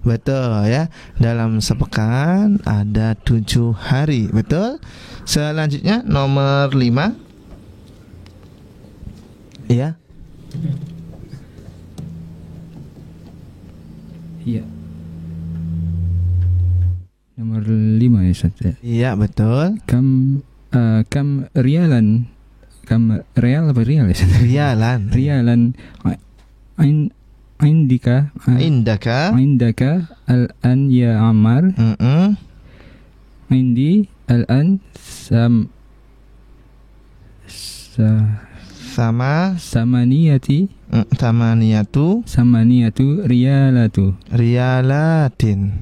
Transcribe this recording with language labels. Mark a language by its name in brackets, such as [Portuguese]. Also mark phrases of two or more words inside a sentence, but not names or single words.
[Indonesian] Betul ya. Dalam sepekan ada 7 hari. Betul. Selanjutnya nomor 5. Ya. Iya. Nomor 5 ya Ustaz. Iya betul. [Arabic] كم ريالاً. كم ريال [Indonesian] apa rial ya Ustaz? [Arabic] Rialan. ريالاً عندك الآن يا عمار. عندي الآن ثمانية ريالات.